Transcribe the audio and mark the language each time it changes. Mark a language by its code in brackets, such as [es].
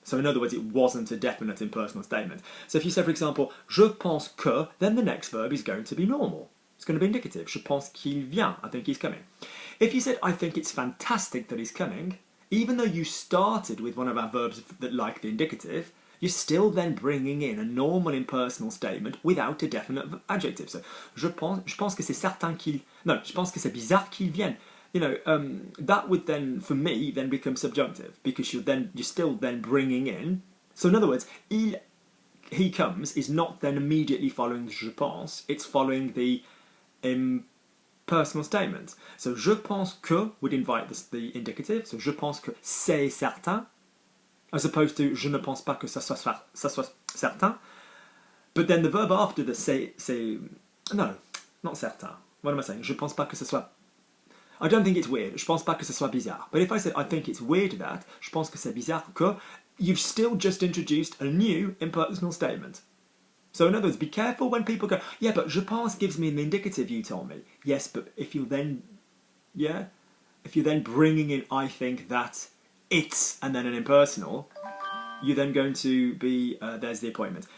[en] So in other words, it wasn't a definite impersonal statement. So if you say, for example, [fr] je pense que, [en] then the next verb is going to be normal. It's going to be indicative. [fr] Je pense qu'il vient. [en] I think he's coming. If you said, I think it's fantastic that he's coming, even though you started with one of our verbs that like the indicative, you're still then bringing in a normal impersonal statement without a definite adjective. So, [fr] je pense que c'est certain qu'il... [en] No, [fr] je pense que c'est bizarre qu'il vienne. [en] You know, that would then, for me, then become subjunctive because you're still then bringing in. So in other words, he comes is not then immediately following [fr] je pense. [en] It's following the impersonal statement. So [fr] je pense que [en] would invite the indicative. [fr] So je pense que c'est certain, [en] as opposed to [fr] je ne pense pas que ça soit certain. [en] But then the verb after the [fr] c'est [en] no, not certain. What am I saying? [fr] Je pense pas que ce soit... [en] I don't think it's weird. [fr] Je pense pas que ce soit bizarre. [en] But if I said I think it's weird that, [fr] je pense que c'est bizarre que, [en] you've still just introduced a new impersonal statement. So in other words, be careful when people go, yeah, but [fr] je pense [en] gives me an indicative, you told me. Yes, but if you're then bringing in I think that, it's, and then an impersonal, you're then going to be, there's the appointment.